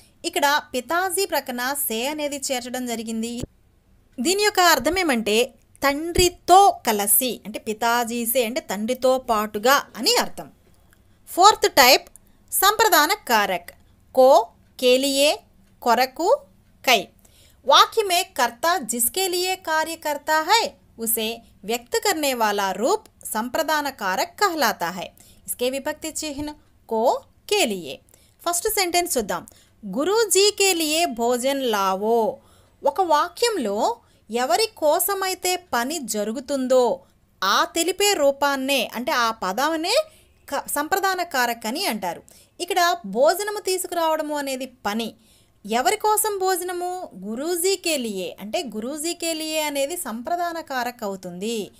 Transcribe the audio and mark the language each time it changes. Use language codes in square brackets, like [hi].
[te] ఇక్కడ పితాజీ ప్రక్కన సే అనేది చేర్చడం జరిగింది. దీని యొక్క అర్థం ఏమంటే తండ్రితో కలిసి, అంటే పితాజీ సే అంటే తండ్రితో పాటుగా అని అర్థం. ఫోర్త్ టైప్, సంప్రదాన కారక్ కో, కేలియే, కొరకు, కై. [hi] वाक्य में कर्ता जिसके लिए कार्य करता है उसे व्यक्त करने वाला रूप संप्रदान कारक कहलाता है. इसके विभक्ति चिन्ह को, के लिए. फर्स्ट सेंटेंस చూద్దాం. గురూజీ के लिए भोजन लावो. [te] ఒక వాక్యంలో ఎవరి కోసమైతే పని జరుగుతుందో ఆ తెలిపే రూపాన్నే, అంటే ఆ పదాన్నే సంప్రదాన కారక్ అని అంటారు. ఇక్కడ భోజనము తీసుకురావడము అనేది పని. ఎవరి కోసం భోజనము? గురూజీకే లియే, అంటే గురూజీకే లియే అనేది సంప్రదాన కారక్ అవుతుంది.